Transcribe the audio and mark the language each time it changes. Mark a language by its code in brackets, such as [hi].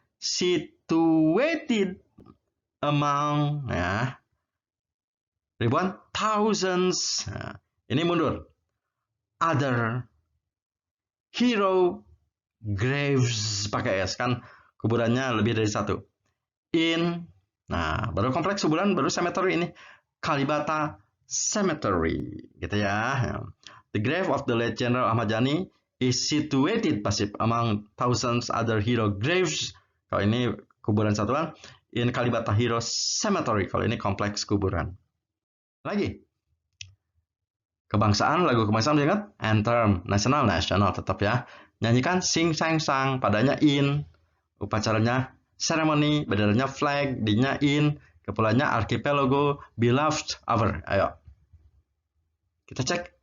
[en] Situated among [id] ya, ribuan, [en] thousands. [id] Nah, ini mundur. [en] Other hero graves, [id] pakai S kan kuburannya lebih dari satu. In, nah baru kompleks kuburan, baru cemetery ini. Kalibata Cemetery, gitu ya. [en] The grave of the late General Ahmad Yani is situated pasif among thousands other hero graves. [id] Kalau ini kuburan satuan. [en] In Kalibata Hero Cemetery. [id] Kalau ini kompleks kuburan. Lagi. Kebangsaan, lagu kebangsaan ingat? Anthem, nasional tetap ya. Nyanyikan [en] sing sang sang, [id] padanya in. Upacaranya ceremony, benderanya flag, D-nya in, kepulauannya archipelago, [en] beloved, our. [id] Ayo. Kita cek.